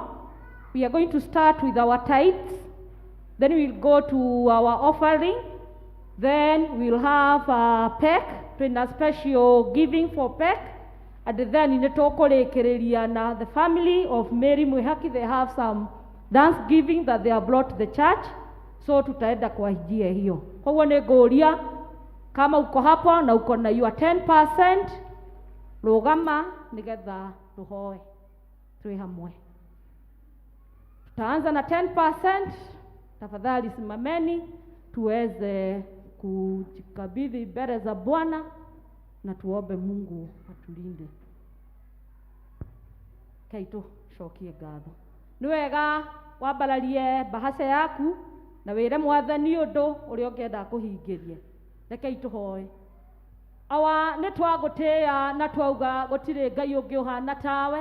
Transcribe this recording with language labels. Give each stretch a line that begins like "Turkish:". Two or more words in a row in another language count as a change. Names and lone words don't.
English: We are going to start with our tithes, then we will go to our offering, then we will have a PEC, twina special giving for PEC, and then
Kikuyu: nĩ tũkũrĩkĩrĩria na
English: the family of Mary Mwihaki. They have some thanksgiving that they have brought to the church, so
Swahili: tutaenda kwa njia hiyo. Kwa hiyo nĩngũria kama uko hapo na uko na your 10%,
Kikuyu: rũgama nĩgetha tũhoe twĩ hamwe.
Swahili: Tutaanza na 10%. Tafadhali simameni tuweze kujikabidhi mbele za Bwana na tuombe Mungu atulinde.
Kikuyu: Kaito shokie ngatho. Nĩ wega wambararie bahasha yaku na wĩre Mwathani ũndũ ũrĩa ũngĩenda kũhingĩrie. Rekei tũhoe. Awa nĩ twagũtĩĩa na twauga gũtirĩ Ngai ũngĩ ũhana tawe.